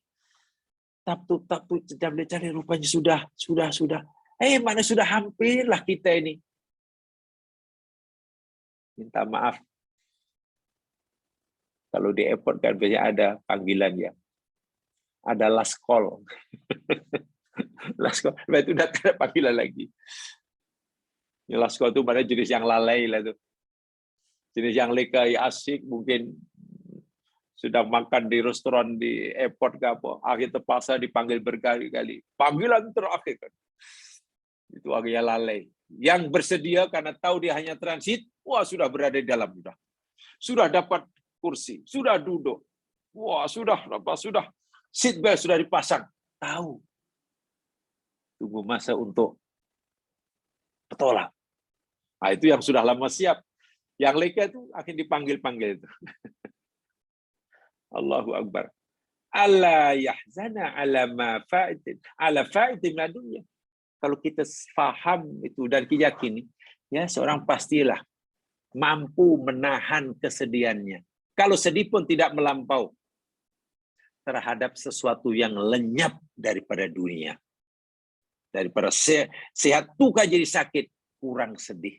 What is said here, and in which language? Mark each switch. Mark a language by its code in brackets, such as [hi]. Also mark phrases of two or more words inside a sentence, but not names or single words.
[ms] Tapi sedang cari rupanya sudah. Mana sudah hampirlah kita ini. Minta maaf. Kalau di airport kan biasanya ada panggilan ya. [en] Ada last call. Last call. [ms] Itu udah tidak panggilan lagi. Yang [en] last call [ms] itu mana jenis yang lalai lah tuh. Jenis yang lekai asik mungkin sudah makan di restoran di airport ke apa. Akhir terpaksa dipanggil berkali-kali. Panggilan terakhir kan. Itu akhirnya lalai. Yang bersedia karena tahu dia hanya transit, wah sudah berada di dalam sudah. Sudah dapat kursi, sudah duduk. Wah, sudah [en] seat belt [ms] sudah dipasang. Tahu. Tunggu masa untuk petolak. Nah, itu yang sudah lama siap. Yang leka itu akan dipanggil-panggil itu. [ar] Allahu Akbar. ألا يحزن على ما فات. على فائت من دنيا. [ms] Kalau kita faham itu dan kita yakini, ya seorang pastilah mampu menahan kesedihannya. Kalau sedih pun tidak melampau terhadap sesuatu yang lenyap daripada dunia. Daripada sehat tukar jadi sakit, kurang sedih.